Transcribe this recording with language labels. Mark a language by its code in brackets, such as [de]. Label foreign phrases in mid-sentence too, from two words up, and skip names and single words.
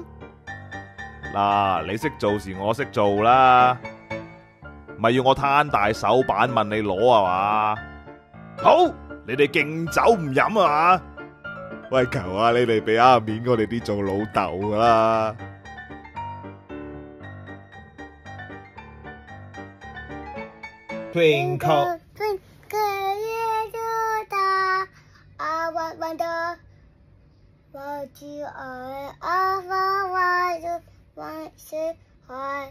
[yue] 嗱，你識做時我識做啦，咪要我攤大手板問你攞啊嘛？好，你哋敬酒唔飲啊嘛？喂，求下你哋俾下面我哋啲做老豆噶啦！ [en] Twinkle, twinkle, little star, I wonder what you are. I want to hide.